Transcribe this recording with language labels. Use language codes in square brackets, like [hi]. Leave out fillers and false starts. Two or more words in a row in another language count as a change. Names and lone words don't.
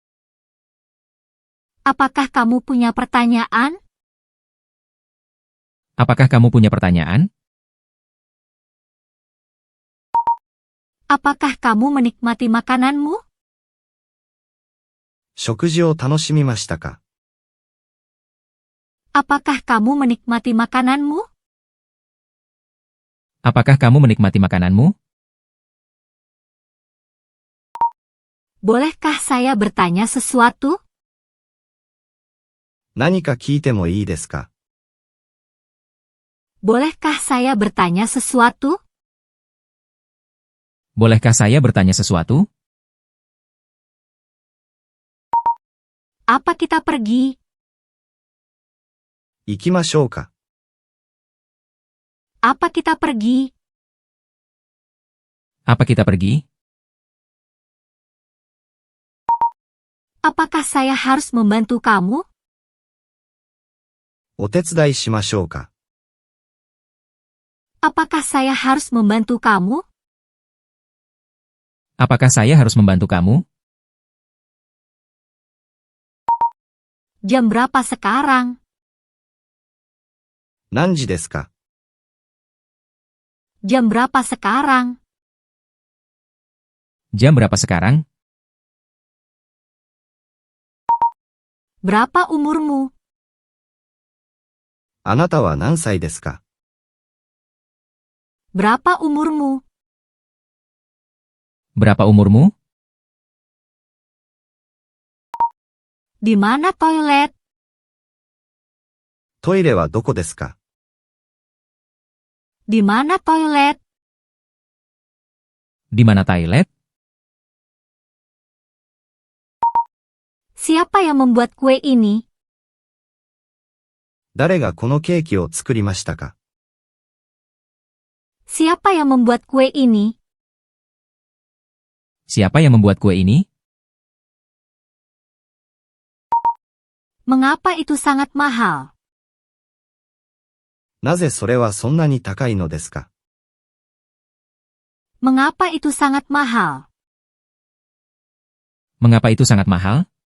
[id] Apakah kamu punya pertanyaan? Apakah kamu punya pertanyaan? Apakah kamu menikmati makananmu? [ja] 食事を楽しみましたか？ [id] Apakah kamu menikmati makananmu? Apakah kamu menikmati makananmu? Bolehkah saya bertanya sesuatu? [ja] 何か聞いてもいいですか？ [id] Bolehkah saya bertanya sesuatu? Bolehkah saya bertanya sesuatu? Apa kita pergi? [ja] 行きましょうか？ [id] Apa kita pergi? Apa kita pergi? Apakah saya harus membantu kamu? [ja] お手伝いしましょうか？ [id] Apakah saya harus membantu kamu? Apakah saya harus membantu kamu? Jam berapa sekarang? [ja] 何時ですか？ [id] Jam berapa sekarang? Jam berapa sekarang? Berapa umurmu? [ja] あなたは何歳ですか？ [id] Berapa umurmu? Berapa umurmu? Di mana toilet? [ja] トイレはどこですか？ [id] Di mana toilet? Di mana toilet? Siapa yang membuat kue ini? [ja] 誰がこのケーキを作りましたか？ [id] Siapa yang membuat kue ini? Siapa yang membuat kue ini? Mengapa itu sangat mahal? [ja] なぜそれはそんなに高いのですか？ [id] Mengapa itu sangat mahal? Mengapa itu sangat mahal?